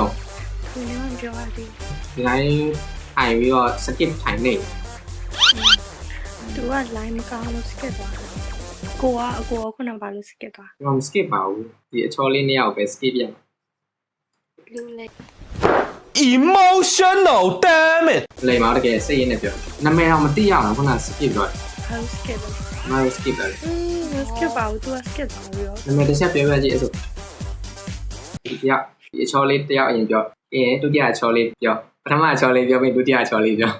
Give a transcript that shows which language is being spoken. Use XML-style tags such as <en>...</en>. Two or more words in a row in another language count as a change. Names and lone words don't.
<my>သူလည်းပြောရသေး ဒီတိုင်းထိုင်ပြီးတော့ skip ထိုင်နေ သူက line မကောင်းလို့ skip သွားတယ်ကိုကအကိုကခုနကဘာလို့ skip သွား ကျွန်တော် skip ပါဘူးဒီအချောလေးနှစ်ယောက်ပဲ skip ပြန် လူလေ</my> <en>Emotional, damn it.</en> <my>လိမ်ပါတကယ်စိတ်ရင်းနဲ့ပြောနာမည်တော့မသိရအောင်ခုန skip တော့ ဘာလို့ skip လဲ မဟုတ် skip တယ် skip ပါဘူးသူက skip သွားပြီးတော့ နာမည်တစ်ချက်ပြောပြကြည့်အဲ့ဆိုဒီတယောက်ဒီအချောလေးတယောက်အရင်ပြောပြီးရင်ဒုတိယအချောလေးပြောပထမအချောလေးပြောပြီးဒုတိယအချောလေးပြော</my>